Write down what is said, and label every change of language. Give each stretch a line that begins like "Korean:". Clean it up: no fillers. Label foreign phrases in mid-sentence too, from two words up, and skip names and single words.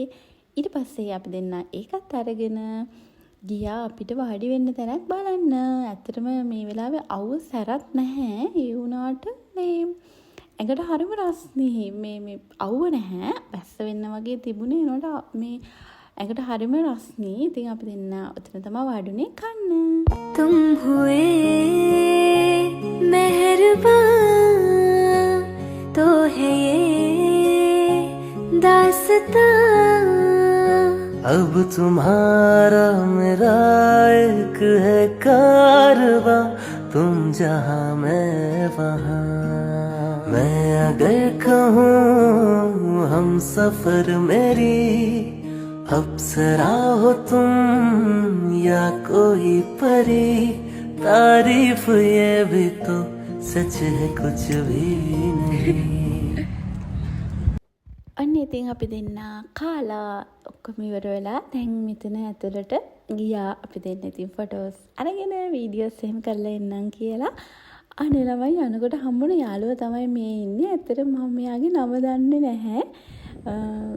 Sinhala: ඊට පස්සේ අපි දෙන්න ඒකත් අරගෙන ගියා අපිට වාඩි වෙන්න තැනක් බලන්න. ඇත්තටම මේ වෙලාවේ අවුව සැරත් නැහැ. ඒ වුණාට මේ ඇඟට හරිම රස්නේ. මේ අවුව නැහැ. වැස්ස වෙන්න වගේ තිබුණේ. ඒනට මේ ඇඟට හරිම රස්නේ. ඉතින් අපි දෙන්න ඔතන තමයි වාඩුනේ කන්න.
Hindi: तुम हुए मेहरबान तो है ये दास्तां अब तुम्हारा मेरा एक है कारवां तुम जहां मैं वहां मैं अगर कहूँ हम सफर मेरी अप्सरा हो तुम या कोई परी तारीफ ये भी तो सच है कुछ भी नहीं.
Sinhala: අන්න ඉතින් අපි දෙන්න කාලා ඔක්කොම ඉවර වෙලා දැන් මෙතන ඇතුළට ගියා. අපි දෙන්න ඉතින් ෆොටෝස් අරගෙන වීඩියෝස් එහෙම කරලා එන්නම් කියලා. අනේ ළමයි යනකොට හම්බුන යාළුවා තමයි මේ ඉන්නේ. ඇත්තට මම මෙයාගේ නම දන්නේ නැහැ.